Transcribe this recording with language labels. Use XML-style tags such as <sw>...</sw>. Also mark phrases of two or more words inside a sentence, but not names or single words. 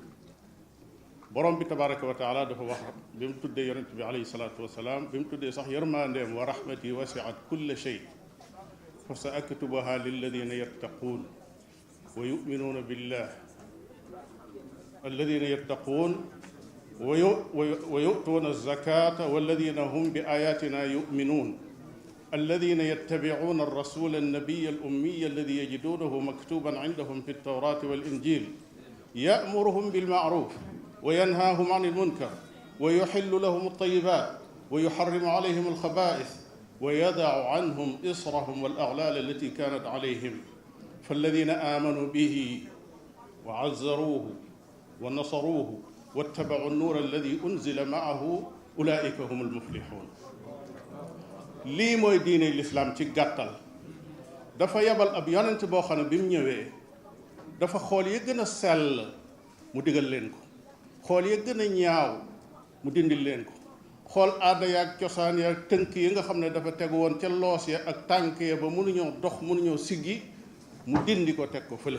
<wo>borom bi</wo> <ar>تبارك وتعالى</ar> <wo>dafa wax bi mu tuddee yonent bi</wo> <ar>عليه الصلاة والسلام,</ar> <wo>bi mu tuddee sax yërmandeem</wo> <ar>ورحمتي وسعت كل شيء فسأكتبها للذين يتقون ويؤمنون بالله الذين يتقون ويؤتون الزكاة والذين هم بآياتنا يؤمنون الذين يتبعون الرسول النبي الأمي الذي يجدونه مكتوبا عندهم في التوراة والإنجيل يأمرهم بالمعروف وينهاهم عن المنكر ويحل لهم الطيبات ويحرم عليهم الخبائث ويضع عنهم إصرهم والأغلال التي كانت عليهم فالذين آمنوا به وعزروه ونصروه واتبعوا النور الذي أنزل معه أولئك هم المفلحون.</ar> <wo>lii mooy diine lislaam ci gàttal. dafa yebal ab yonent boo xam ne bi mu ñëwee dafa xool yi gën a sell mu digal leen ko, xool yi gën a ñaaw mu dindil leen ko, xool aada yaag cosaan yaag tënk yi nga xam ne dafa tegu woon ca loos ya ak tànk ya ba mënuñoo dox mënuñoo siggi, mu dindi ko teg ko fële.</wo>